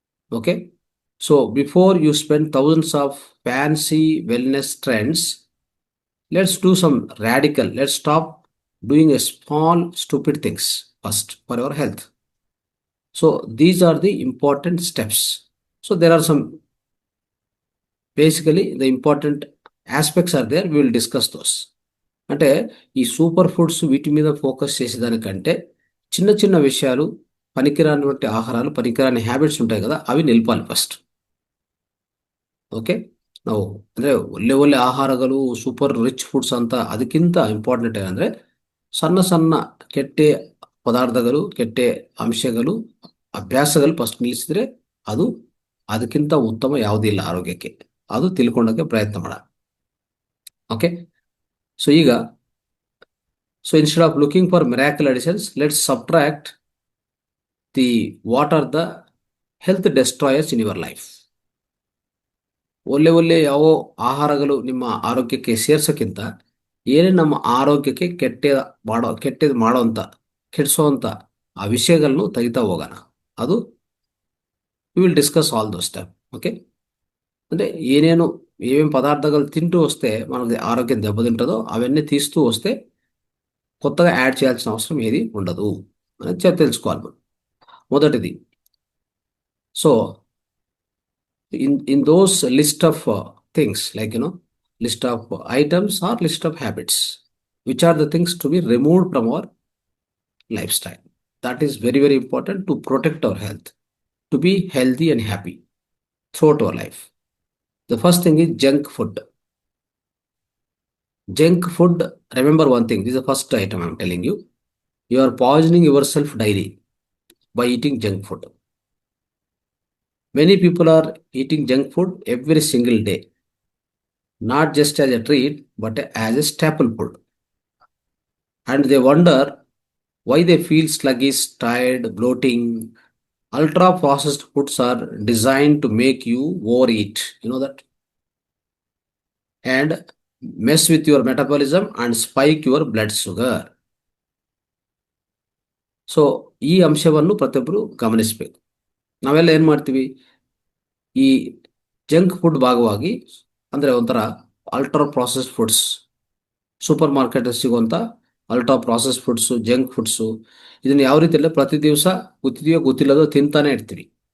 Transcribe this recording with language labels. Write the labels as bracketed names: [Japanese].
[English] Okay, so before you spend thousands of fancy wellness trends, let's do some radical, let's stop doing a small stupid things first for your health. So these are the important steps. So there are some, basically the important aspects are there, we will discuss those. [Telugu] అంటే ఈ super foods వీటి మీద focus చేసేదానికంటే చిన్న చిన్న విషయాలు, పనికిరానివంటి ఆహారాలు, పనికిరాని habits ఉంటాయి కదా, అవి నిలపాలి ఫస్ట్. [Kannada] ಓಕೆ, ನಾವು ಅಂದರೆ ಒಳ್ಳೆ ಒಳ್ಳೆ ಆಹಾರಗಳು, ಸೂಪರ್ ರಿಚ್ ಫುಡ್ಸ್ ಅಂತ ಅದಕ್ಕಿಂತ ಇಂಪಾರ್ಟೆಂಟ್ ಏನಂದರೆ ಸಣ್ಣ ಸಣ್ಣ ಕೆಟ್ಟ ಪದಾರ್ಥಗಳು, ಕೆಟ್ಟ ಅಂಶಗಳು, ಅಭ್ಯಾಸಗಳು ಫಸ್ಟ್ ನಿಲ್ಲಿಸಿದ್ರೆ ಅದು ಅದಕ್ಕಿಂತ ಉತ್ತಮ ಯಾವುದೂ ಇಲ್ಲ ಆರೋಗ್ಯಕ್ಕೆ. ಅದು ತಿಳ್ಕೊಳ್ಳೋಕ್ಕೆ ಪ್ರಯತ್ನ ಮಾಡ. [English] okay, [Kannada] ಸೊ ಈಗ, [English] so instead of looking for miracle additions, let's subtract the what are the health destroyers in your life. [Kannada] ಒಳ್ಳೆ ಒಳ್ಳೆ ಯಾವ ಆಹಾರಗಳು ನಿಮ್ಮ ಆರೋಗ್ಯಕ್ಕೆ ಸೇರ್ಸೋಕ್ಕಿಂತ ಏನೇ ನಮ್ಮ ಆರೋಗ್ಯಕ್ಕೆ ಕೆಟ್ಟದ್ದು ಮಾಡೋಂಥ ಕೆಡಿಸೋಂಥ ಆ ವಿಷಯಗಳನ್ನು ತೆಗಿತಾ ಹೋಗೋಣ. [English] ಅದು we will discuss all those time. Okay. [Telugu] అంటే ఏనేను ఏమేం పదార్థాలు తింటూ వస్తే మనకి ఆరోగ్యం దెబ్బతింటుందో అవన్నీ తీస్తూ వస్తే కొత్తగా యాడ్ చేయాల్సిన అవసరం ఏది ఉండదు అనేది తెలుసుకోవాలి మనం. మొదటిది, [English] So in those list of things, like list of items or list of habits, which are the things to be removed from our lifestyle. That is very very important to protect our health, to be healthy and happy throughout our life. The first thing is junk food. Junk food, remember one thing, this is the first item I'm telling you. You are poisoning yourself daily by eating junk food. Many people are eating junk food every single day, not just as a treat, but as a staple food. And they wonder why they feel sluggish, tired, bloating. Ultra processed foods are designed to make you overeat. You know that? And mess with your metabolism and spike your blood sugar. [Kannada] So ಈ ಅಂಶವನ್ನು ಪ್ರತಿಯೊಬ್ಬರು ಗಮನಿಸಬೇಕು. ನಾವೆಲ್ಲ ಏನು ಮಾಡ್ತೀವಿ, ಈ junk food ಭಾಗವಾಗಿ ಅಂದರೆ ಒಂಥರ ultra process foods, super market ಸಿಗುವಂಥ ultra process foods, junk foods, ಇದನ್ನು ಯಾವ ರೀತಿಯಲ್ಲ ಪ್ರತಿ ದಿವಸ ಗೊತ್ತಿದೆಯೋ ಗೊತ್ತಿಲ್ಲದೋ ತಿಂತಾನೆ ಇರ್ತೀವಿ.